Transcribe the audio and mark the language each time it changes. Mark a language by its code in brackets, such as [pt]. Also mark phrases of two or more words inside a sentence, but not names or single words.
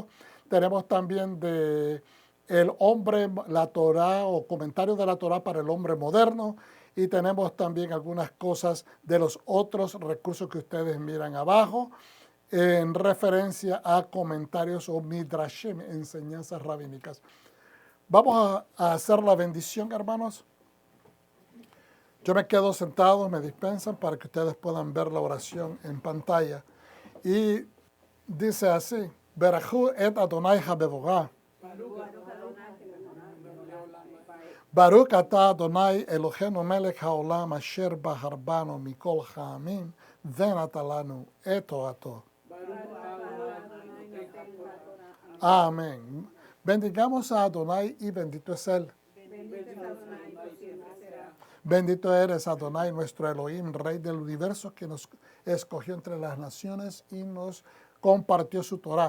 [es] Tenemos también de el hombre, la Torah o comentarios de la Torah para el hombre moderno, y tenemos también algunas cosas de los otros recursos que ustedes miran abajo en referencia a comentarios o midrashim, enseñanzas rabínicas. Vamos a hacer la bendición, hermanos. Yo me quedo sentado, me dispensan para que ustedes puedan ver la oración en pantalla. Y dice así: [he] ברכו את אדוני המבורך. ברוך אתה אדוני אלוהינו מלך העולם אשר בחר בנו מכל העמים ונתן לנו את תורתו. [es] Amén. Bendigamos a Adonai y bendito es Él. Bendito eres, Adonai, nuestro Elohim, Rey del universo, que nos escogió entre las naciones y nos compartió su Torah.